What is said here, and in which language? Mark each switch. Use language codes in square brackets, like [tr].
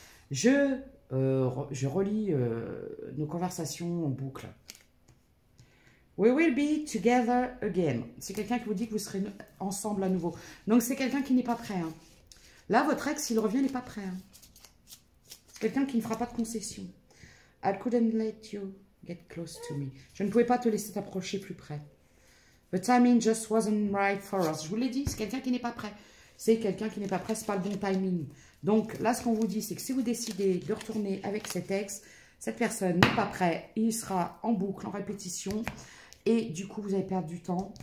[fr] Je relis nos conversations en boucle. [en] We will be together again. [fr] C'est quelqu'un qui vous dit que vous serez ensemble à nouveau. Donc, c'est quelqu'un qui n'est pas prêt. Hein. Là, votre ex, s'il revient, n'est pas prêt. Hein. C'est quelqu'un qui ne fera pas de concession. [en] I couldn't let you get close to me. [fr] Je ne pouvais pas te laisser t'approcher plus près. [en] The timing just wasn't right for us. [fr] Je vous l'ai dit, c'est quelqu'un qui n'est pas prêt. C'est quelqu'un qui n'est pas prêt, c'est pas le bon timing. Donc, là, ce qu'on vous dit, c'est que si vous décidez de retourner avec cet ex, cette personne n'est pas prête. Il sera en boucle, en répétition. Et du coup, vous avez perdu du temps.